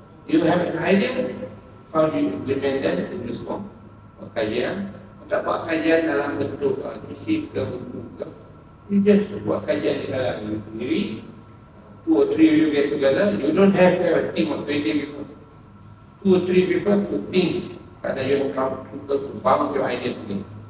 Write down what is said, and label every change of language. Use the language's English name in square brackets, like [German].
[English] You have an idea how you implement that in this form. [Malay] Kajian, tak buat kajian dalam bentuk thesis ke bentuk. [English] You just [Malay] buat kajian di dalam diri sendiri. [English] 2 or 3 of you get together. You don't have to have a team of 20 people. 2 or 3 people to think. Karena you have to bounce your ideas in.